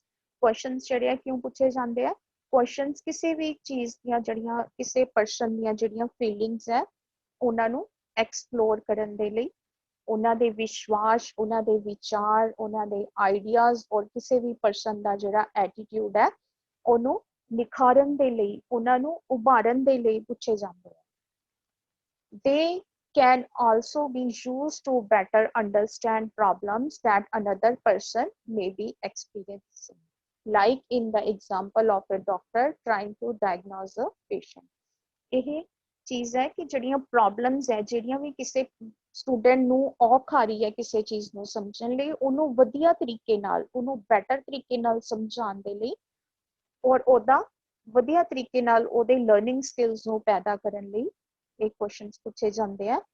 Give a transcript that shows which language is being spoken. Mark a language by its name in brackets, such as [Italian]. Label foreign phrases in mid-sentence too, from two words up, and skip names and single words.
[Punjabi] Questions ਜਿਹੜੇ ਆ ਕਿਉਂ ਪੁੱਛੇ ਜਾਂਦੇ ਆ? Questions ਕਿਸੇ ਵੀ ਚੀਜ਼ ਦੀਆਂ ਜਿਹੜੀਆਂ ਕਿਸੇ ਪਰਸਨ ਦੀਆਂ ਜਿਹੜੀਆਂ ਫੀਲਿੰਗਸ ਹੈ ਉਹਨਾਂ ਨੂੰ ਐਕਸਪਲੋਰ ਕਰਨ ਦੇ ਲਈ, ਉਹਨਾਂ ਦੇ ਵਿਸ਼ਵਾਸ, ਉਹਨਾਂ ਦੇ ਵਿਚਾਰ, ਉਹਨਾਂ ਦੇ ਆਈਡੀਆਜ਼ ਔਰ ਕਿਸੇ ਵੀ ਪਰਸਨ ਦਾ ਜਿਹੜਾ ਐਟੀਟਿਊਡ ਹੈ ਉਹਨੂੰ ਨਿਖਾਰਨ ਦੇ ਲਈ, ਉਹਨਾਂ ਨੂੰ ਉਭਾਰਨ ਦੇ ਲਈ ਪੁੱਛੇ ਜਾਂਦੇ ਆ। [English] They can also be used to better understand problems that another person may be experiencing, like in the example of a doctor trying to diagnose a patient. [Punjabi] ਇਹ ਚੀਜ਼ ਹੈ ਕਿ ਜਿਹੜੀਆਂ ਪ੍ਰੋਬਲਮਸ ਹੈ, ਜਿਹੜੀਆਂ ਵੀ ਕਿਸੇ ਸਟੂਡੈਂਟ ਨੂੰ ਔਖ ਆ ਰਹੀ ਹੈ ਕਿਸੇ ਚੀਜ਼ ਨੂੰ ਸਮਝਣ ਲਈ, ਉਹਨੂੰ ਵਧੀਆ ਤਰੀਕੇ ਨਾਲ, ਉਹਨੂੰ ਬੈਟਰ ਤਰੀਕੇ ਨਾਲ ਸਮਝਾਉਣ ਦੇ ਲਈ ਔਰ ਉਹਦਾ ਵਧੀਆ ਤਰੀਕੇ ਨਾਲ ਉਹਦੇ [English] learning skills [Punjabi] ਨੂੰ ਪੈਦਾ ਕਰਨ ਲਈ ਇਹ ਕੁਐਸਚਨਸ ਪੁੱਛੇ ਜਾਂਦੇ ਆ।